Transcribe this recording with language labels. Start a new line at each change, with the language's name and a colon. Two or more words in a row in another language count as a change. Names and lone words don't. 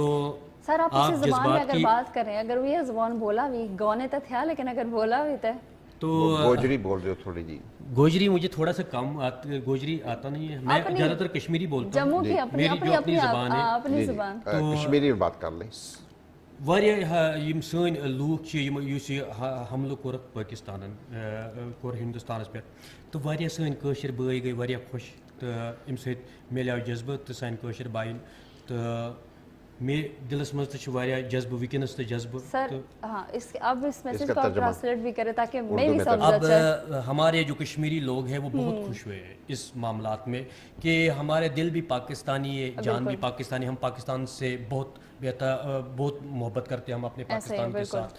Urdu: سر آپ اسی زبان میں اگر بات کریں, اگر وہ یہ زبان بولا بھی گانے تو تھا لیکن اگر بولا بھی تو گوجری بول رہے ہو تھوڑی جی. گوجری مجھے تھوڑا سا کم گوجری آتا نہیں ہے, میں زیادہ تر کشمیری بولتا ہوں, میری جو اپنی زبان ہے کشمیری بات کر لیں.
Kashmiri: واریاہ یم سن لوک چھ یس یہ حملہ کور پاکستانن کور ہندوستانس پہ, تو واریاہ سن کاشر بھائی گئی واریاہ خوش, تو ام سۭتۍ میلیو جذبہ تو سانہِ کاشر بایَن, تو میں دلس مز تہ واریاہ جذبہ وکنس تہ جذبہ
Urdu: سر ہاں اس اب اس میسج کا کو آپ ترجمہ ٹرانسلیٹ بھی کریں تاکہ میں بھی میں سمجھ اب اچھا ہمارے جو کشمیری لوگ ہیں وہ بہت خوش ہوئے ہیں اس معاملات میں کہ ہمارے دل بھی پاکستانی ہے، جان بھی پاکستانی، ہم پاکستان سے بہت بہت محبت کرتے ہیں ہم اپنے پاکستان کے ساتھ.